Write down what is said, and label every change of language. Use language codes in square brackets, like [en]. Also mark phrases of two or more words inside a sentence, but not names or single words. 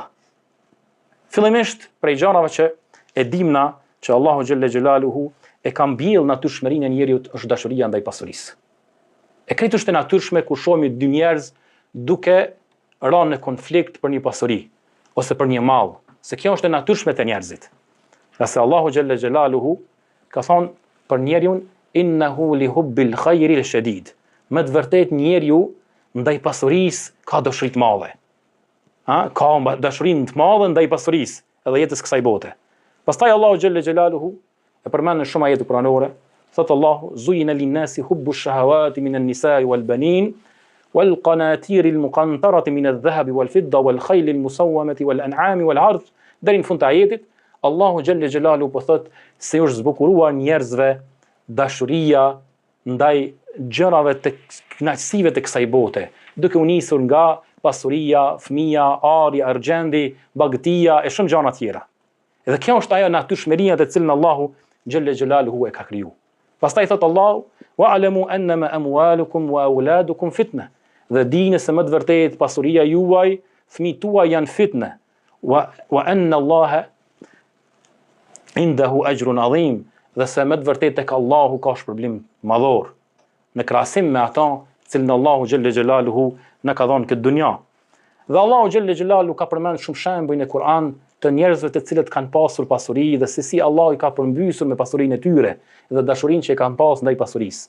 [sq] Fillimisht prej gjërave që e dimna që Allahu [ar] جل جلاله [sq] e ka mbjell natyrshmërinë e njeriut është dashuria ndaj pasurisë. E këtë është e natyrshme kur shohim dy njerëz duke rënë në konflikt për një pasuri ose për një mall, se kjo është e natyrshme te njerëzit. Qase Allahu [ar] جل جلاله [sq] ka thonë për njeriun [ar] إنه لحب الخير لشديد. [sq] Me të vërtetë njeriu ndaj pasurisë ka dashuri të madhe. Ka dashurinë të madhe ndaj pasurisë edhe jetës kësaj bote. Pastaj Allahu [ar] جل جلاله [sq] e përmend në shumë ajete kuranore, thot Allahu [ar] زين للناس حب الشهوات من النساء والبنين والقناطير المقنطرة من الذهب والفضة والخيل المسومة والأنعام والأرض. [sq] Deri në fund të ajetit, Allahu [ar] جل جلاله [sq] po thot se është zbukuruar njerëzve dashuria ndaj gjërave të kënaqësive të kësaj bote, duke u nisur nga pasuria, fëmia, arja, argjendi, bagëtia e shumë gjëra tjera. Dhe kjo është ajo natyrshmëria të cilën Allahu [ar] جل جلاله [sq] e ka kriju. Pastaj thot Allahu: [ar] "واعلموا أنما أموالكم وأولادكم فتنة." [sq] Dhe dini se më të vërtet pasuria juaj, fëmijët tuaj janë fitnë. [ar] وأن الله عنده أجر عظيم. [sq] Dhe se më të vërtet tek Allahu ka shpërblim madhor në krahasim me ata cilën Allahu [ar] جل جلاله [sq] na ka dhënë këtë dunja. Dhe Allahu [ar] جل جلاله [sq] ka përmend shumë shembuj në Kur'an të njerëzve të cilët kanë pasur pasuri dhe se si Allahu i ka përmbysur me pasurinë e tyre dhe dashurinë që e kanë pas ndaj pasurisë.